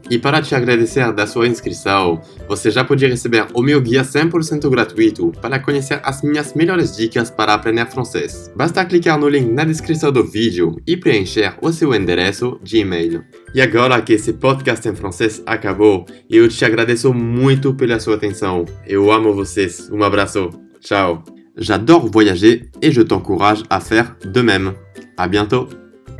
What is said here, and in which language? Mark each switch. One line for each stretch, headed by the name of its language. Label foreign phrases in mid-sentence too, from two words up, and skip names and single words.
Portuguese: E para te agradecer da sua inscrição, você já pode receber o meu guia 100% gratuito para conhecer as minhas melhores dicas para aprender francês. Basta clicar no link na descrição do vídeo e preencher o seu endereço de e-mail. E agora que esse podcast em francês acabou, eu te agradeço muito pela sua atenção. Eu amo vocês. Um abraço. Ciao.
French: J'adore voyager et je t'encourage à faire de même. À bientôt!